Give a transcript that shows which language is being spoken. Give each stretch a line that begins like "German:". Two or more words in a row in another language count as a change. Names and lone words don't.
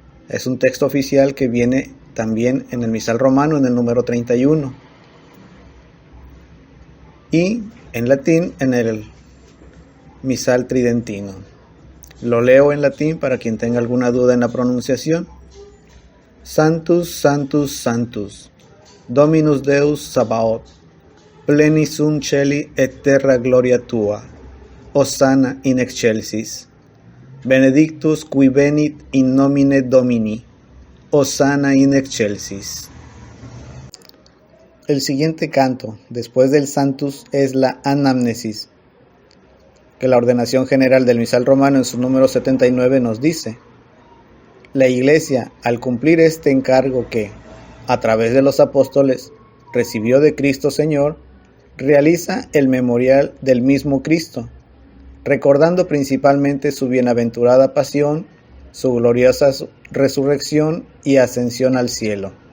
Spanish: Es un texto oficial que viene también en el misal romano en el número 31 y en latín en el misal tridentino. Lo leo en latín para quien tenga alguna duda en la pronunciación.
Latin: Sanctus, Sanctus, Sanctus, Dominus Deus Sabaoth, plenis sunt celi et terra gloria tua, Hosanna in excelsis. Benedictus qui venit in nomine Domini, Hosanna in excelsis.
Spanish: El siguiente canto, después del Sanctus, es la Anamnesis, que la ordenación general del misal romano en su número 79 nos dice: la Iglesia, al cumplir este encargo que, a través de los apóstoles, recibió de Cristo Señor, realiza el memorial del mismo Cristo, recordando principalmente su bienaventurada pasión, su gloriosa resurrección y ascensión al cielo.